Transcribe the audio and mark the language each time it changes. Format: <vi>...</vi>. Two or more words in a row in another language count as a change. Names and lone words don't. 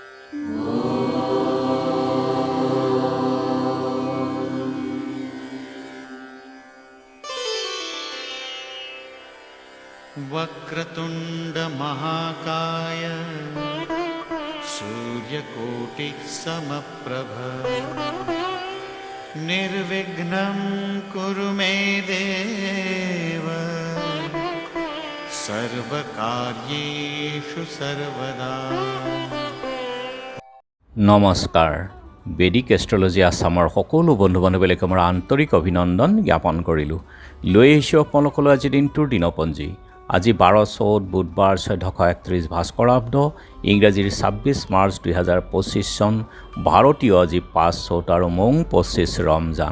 <sa>वक्रतुंड महाकाय सूर्यकोटि समप्रभ निर्विघ्नं कुरु मे देव सर्वकार्येषु सर्वदा।</sa> <as>নমস্কাৰ। বেদিক এষ্ট্ৰলজি আছামৰ সকলো বন্ধু বান্ধৱীলৈকে মোৰ আন্তৰিক অভিনন্দন জ্ঞাপন কৰিলোঁ। লৈ আহিছোঁ আপোনালোকলৈ আজি দিনটোৰ দিনপঞ্জী। আজি 12/4 বুধবাৰ 1431 ভাস্কৰাব্দ, ইংৰাজীৰ 26 মাৰ্চ 2025 চন, ভাৰতীয় আজি 5/4 আৰু মং 25 ৰমজান।</as>